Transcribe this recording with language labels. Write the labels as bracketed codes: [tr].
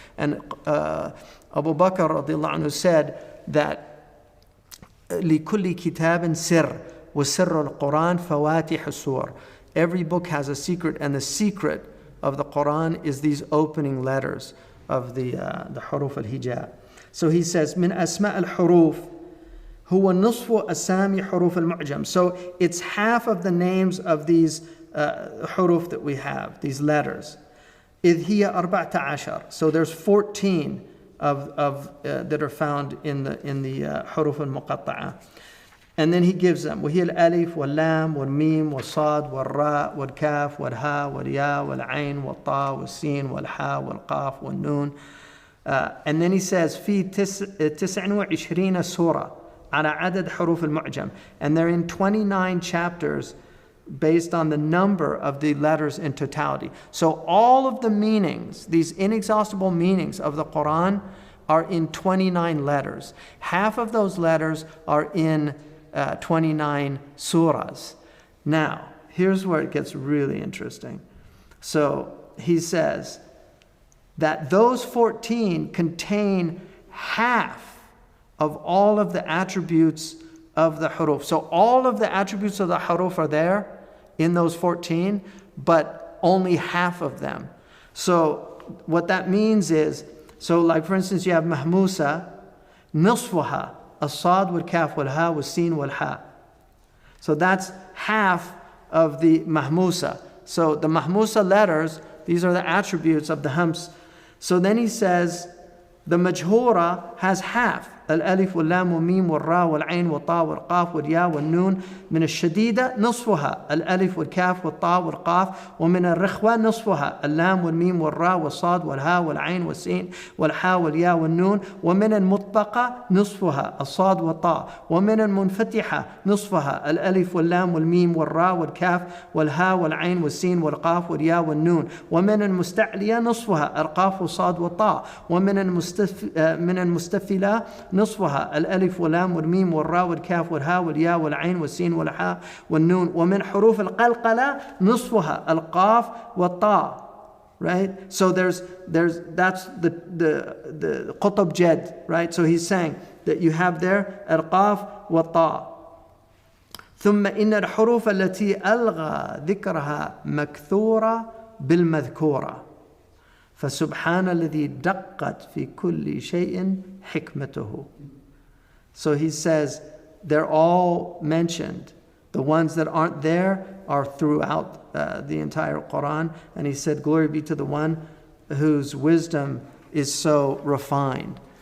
[en] And Abu Bakr radiallahu anhu said that [ar] لكل كتاب سر وسر القرآن فواتح السور. [en] Every book has a secret, and the secret of the Quran is these opening letters of the huruf al-hijab. So he says [ar] من أسماء الحروف هو نصف أسامي حروف المعجم. [en] So it's half of the names of these huruf that we have, these letters. [ar] إذ هي 14. [en] So there's 14 that are found in the huruf al-muqatta'a. And then he gives them. [ar] وهي الألف واللام والميم والصاد والراء والكاف والها والياء والعين والطاء والسين والحاء والقاف والنون. [en] And then he says [ar] في 29 سورة على عدد حروف المعجم. [en] And they're in 29 chapters based on the number of the letters in totality. So all of the meanings, these inexhaustible meanings of the Quran, are in 29 letters. Half of those letters are in 29 surahs. Now, here's where it gets really interesting. So he says that those 14 contain half of all of the attributes of the huruf. So all of the attributes of the huruf are there in those 14, but only half of them. So what that means is, so like for instance, you have mahmusa, [ar] nisfuha, as-sad wal-kaf wal-ha wal-sin wal-ha. [en] So that's half of the mahmusa. So the mahmusa letters, these are the attributes of the hams. So then he says, the majhura has half. [ar] الألف واللام والميم والراء والعين والطاء والقاف والياء والنون. من الشديدة نصفها الألف والكاف والطاء والقاف. ومن الرخوة نصفها اللام والميم والراء والصاد والهاء والعين والسين والحاء والياء والنون. ومن المطبقة نصفها الصاد والطاء. ومن المنفتحة نصفها الألف واللام والميم والراء والكاف والهاء والعين والسين والقاف والياء والنون. ومن المستعلية نصفها القاف والصاد والطاء. ومن المستفلة نصفها الألف واللام والميم والراء والكاف والهاء والياء والعين والسين والحاء والنون ومن حروف القلقلة نصفها القاف والطاء. [en] Right? So that's the [ar] قطب جد, [en] right? So he's saying that you have there [ar] القاف والطاء. ثم إن الحروف التي ألغى ذكرها مكثورة بالمذكورة فسبحان الذي دقت في كل شيء حكمته. [en] So he says they're all mentioned. The ones that aren't there are throughout the entire Quran. And he said, glory be to the one whose wisdom is so refined.